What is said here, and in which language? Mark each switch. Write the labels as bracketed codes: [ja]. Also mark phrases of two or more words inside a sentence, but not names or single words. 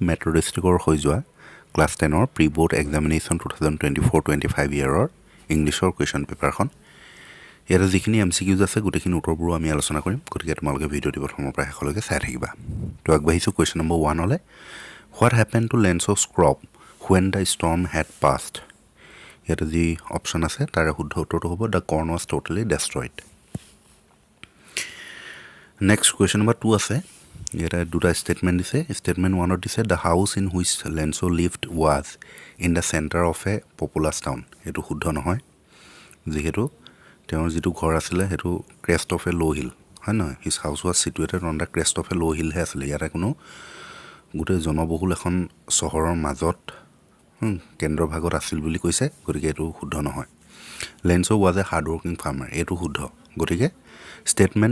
[as] মেট্ৰ' ডিষ্ট্ৰিক্টৰ হৈ যোৱা ক্লাছ 10ৰ [en] pre board examination [as] 2024-25 ইয়াৰৰ [en] English question paper [as] ইয়াতে যিখিনি MCQs আছে গোটেইখিনি উত্তৰবোৰ আমি আলোচনা কৰিম গতিকে তোমালোকে ভিডিঅ'টি প্ৰথমৰ পৰা শেষলৈকে চাই থাকিবা তো আগবাঢ়িছোঁ [en] question number 1 [as] লৈ [en] what happen to Lencho's crop when the storm had passed [as] ইয়াতে যি অপশ্যন আছে তাৰে শুদ্ধ উত্তৰটো হ'ব [en] the corn was totally destroyed next question number 2 [as] আছে ইয়াতে দুটা ষ্টেটমেণ্ট দিছে ষ্টেটমেণ্ট 1ত দিছে [en] the house in which Lencho lived was in the centre of a populous town [as] এইটো শুদ্ধ নহয় যিহেতু তেওঁৰ যিটো ঘৰ আছিলে সেইটো [en] crest of a low hill [as] হয় নহয় [en] his house was situated on the crest of a low hill [as] আছিলে ইয়াতে কোনো গোটেই জনবহুল এখন চহৰৰ মাজত কেন্দ্ৰভাগত আছিল বুলি কৈছে গতিকে এইটো শুদ্ধ নহয় [en] Lencho was a hard working farmer [as] এইটো শুদ্ধ গতিকে ষ্টেটমেণ্ট